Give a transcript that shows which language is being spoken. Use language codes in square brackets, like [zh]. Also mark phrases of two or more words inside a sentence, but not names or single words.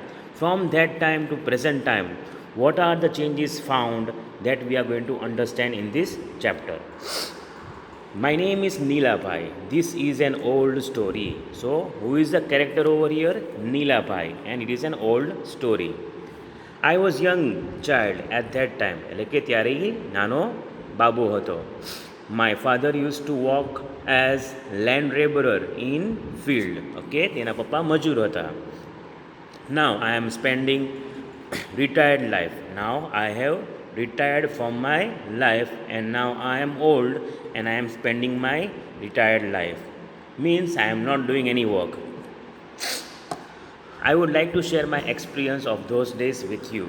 [en] From that time to present time, what are the changes found that we are going to understand in this chapter? My name is Neela Bhai. This is an old story. So, who is the character over here? Neela Bhai, and it is an old story. I was young child at that time. [gu] એટલે કે ત્યારે એ નાનો બાબુ હતો. [en] My father used to work as land laborer in field. [gu] Okay, તેના પપ્પા મજૂર હતા. [en] Now I am spending retired life. Now I have retired from my life and now I am old and I am spending my retired life. Means I am not doing any work. I would like to share my experience of those days with you.